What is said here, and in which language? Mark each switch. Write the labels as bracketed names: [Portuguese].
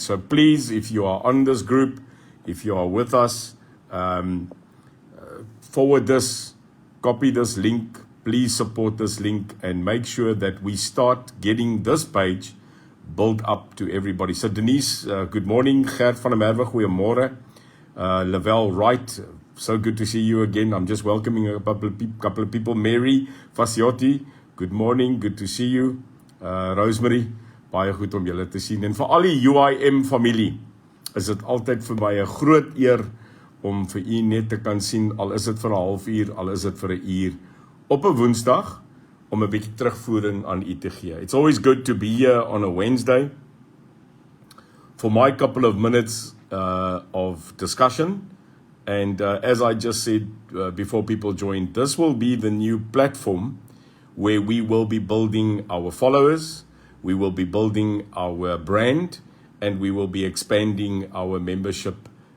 [English] So please, if you are on this group, if you are with us, forward this, copy this link, please support this link and make sure that we start getting this page built up to everybody. So Denise, good morning. Gert van der Merwe, goeiemorgen. Lavelle Wright, so good to see you again. I'm just welcoming a couple of people. Mary Fasiotti, good morning, good to see you. [Afrikaans] Rosemary, baie goed om julle te sien. En vir al die UIM familie, is dit altyd vir my 'n groot eer om vir u net te kan sien, al is dit vir 'n halfuur, al is dit vir 'n uur, op 'n Woensdag, om 'n bietjie terugvoering aan u te gee. [English] It's always good to be here on a Wednesday for my couple of minutes of discussion. And as I just said before people joined, this will be the new platform where we will be building our followers, we will be building our brand, and we will be expanding our membership.